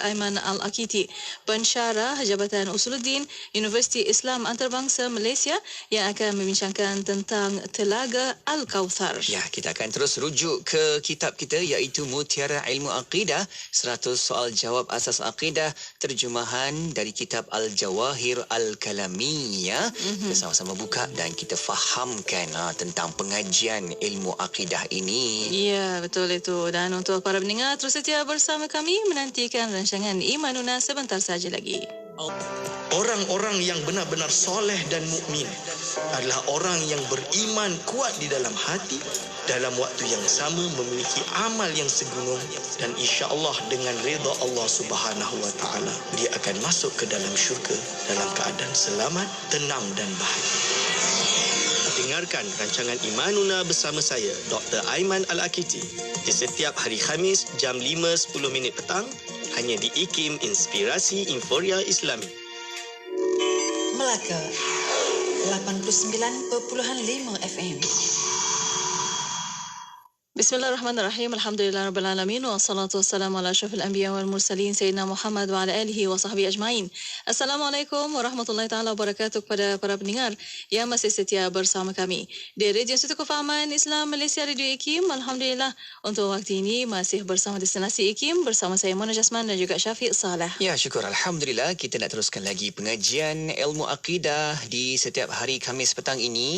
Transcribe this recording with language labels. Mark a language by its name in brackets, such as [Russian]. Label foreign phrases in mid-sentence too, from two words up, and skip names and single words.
[Malay] Aiman Al-Akiti, pensyarah Jabatan Usuluddin Universiti Islam Antarabangsa Malaysia, yang akan membincangkan tentang Telaga Al-Kauthar. Ya, kita akan terus rujuk ke kitab kita iaitu Mutiara Ilmu Aqidah, 100 soal jawab asas aqidah, terjemahan dari kitab Al-Jawahir Al-Kalamiyah. Kita sama-sama buka dan kita fahamkan tentang pengajian ilmu akidah ini. Ya, betul itu. Dan untuk para pendengar, terus setia bersama kami menantikan rancangan Imanuna sebentar saja lagi. Orang-orang yang benar-benar soleh dan mukmin adalah orang yang beriman kuat di dalam hati, dalam waktu yang sama memiliki amal yang segunung, dan insya-Allah dengan redha Allah [Arabic] سبحانه وتعالى [Malay] dia akan masuk ke dalam syurga dalam keadaan selamat, tenang dan bahagia. Dengarkan rancangan Imanuna bersama saya, Dr. Aiman Al-Akiti, di setiap hari Khamis jam 5.10 petang hanya di IKIM Inspirasi Inforia Islami. Melaka 89.5 FM. [Arabic] بسم الله الرحمن الرحيم. الحمد لله رب العالمين. والصلاة والسلام على أشرف الأنبياء والمرسلين سيدنا محمد وعلى آله وصحبه أجمعين. السلام عليكم ورحمة الله تعالى وبركاته [Malay] kepada para pendengar yang masih setia bersama kami di Radio Institut Kefahaman Islam Malaysia Radio IKIM. Alhamdulillah untuk waktu ini masih bersama Destinasi IKIM bersama saya Mona Jasman dan juga Syafiq Saleh. Ya, syukur. Alhamdulillah kita nak teruskan lagi pengajian ilmu akidah di setiap hari Khamis petang ini.